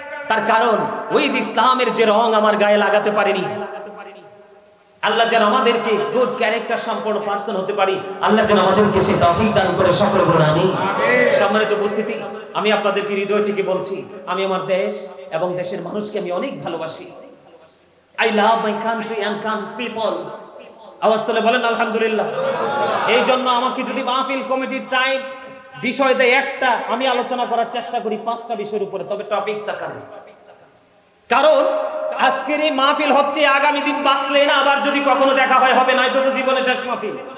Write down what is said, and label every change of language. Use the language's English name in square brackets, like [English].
[Bangla] তার কারণ ওই যে ইসলামের যে রং আমার গায়ে লাগাতে পারিনি। আল্লাহ যেন আমাদেরকে গুড ক্যারেক্টার সম্পন্ন পারসন হতে পারি, আল্লাহ যেন আমাদেরকে সে তৌফিক দান করে, সকলে বলুন আমিন। সম্মানিত উপস্থিতি, আমি আপনাদেরকে হৃদয় থেকে বলছি, আমি আমার দেশ এবং দেশের মানুষকে আমি অনেক ভালোবাসি। [English] I love my country and country's people. [Bangla] আওয়াজ তুলে বলেন আলহামদুলিল্লাহ। এই জন্য আমাকে যদি মাহফিল কমিটির টাইম বিষয় দেয় একটা, আমি আলোচনা করার চেষ্টা করি 5টা বিষয়ের উপরে, তবে টপিকস আকারে। কারণ আজকের এই মাহফিল হচ্ছে আগামী দিন বাঁচলে না আবার যদি কখনো দেখা হয় হবে, নয়তো তো জীবনের শেষ মাহফিল।